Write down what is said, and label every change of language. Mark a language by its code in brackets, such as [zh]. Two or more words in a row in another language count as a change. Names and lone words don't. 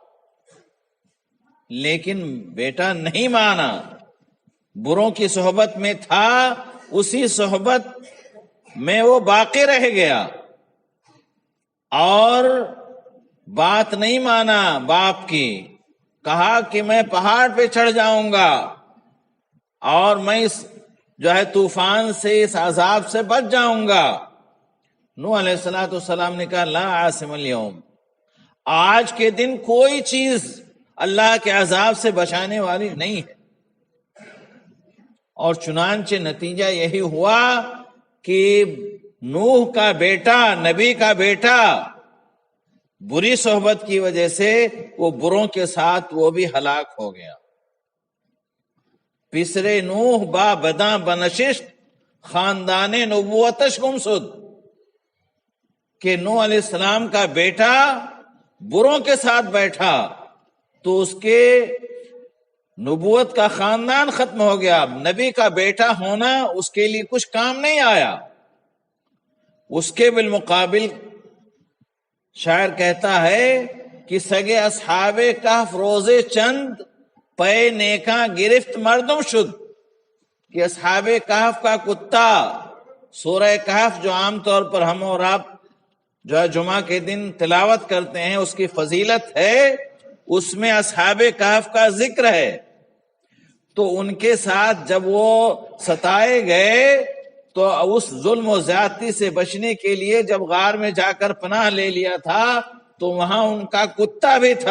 [ur] لیکن بیٹا نہیں مانا، بروں کی صحبت میں تھا، اسی صحبت میں وہ باقی رہ گیا اور بات نہیں مانا باپ کی، کہا کہ میں پہاڑ پہ چڑھ جاؤں گا اور میں اس طوفان سے، اس عذاب سے بچ جاؤں گا۔ نوح علیہ السلام نے کہا [ar] لا عاصم اليوم، [ur] آج کے دن کوئی چیز اللہ کے عذاب سے بچانے والی نہیں ہے۔ اور چنانچہ نتیجہ یہی ہوا کہ نوح کا بیٹا، نبی کا بیٹا، بری صحبت کی وجہ سے وہ بروں کے ساتھ وہ بھی ہلاک ہو گیا۔ [fa] پسرے نوح با بداں بنشست، خاندان نبوتش گمسد، [ur] کہ نوح علیہ السلام کا بیٹا بروں کے ساتھ بیٹھا تو اس کے نبوت کا خاندان ختم ہو گیا، نبی کا بیٹا ہونا اس کے لیے کچھ کام نہیں آیا۔ اس کے بالمقابل شاعر کہتا ہے کہ [fa] سگے اصحاب کہف روزے چند پے نیکاں گرفت مردم شد، [ur] کہ اصحاب کہف کا کتا، سورہ کہف جو عام طور پر ہم اور آپ جمعہ کے دن تلاوت کرتے ہیں، اس کی فضیلت ہے، اس میں اصحاب کہف کا ذکر ہے۔ تو ان کے ساتھ جب وہ ستائے گئے تو اس ظلم و زیادتی سے بچنے کے لیے جب غار میں جا کر پناہ لے لیا تھا تو وہاں ان کا کتا بھی تھا۔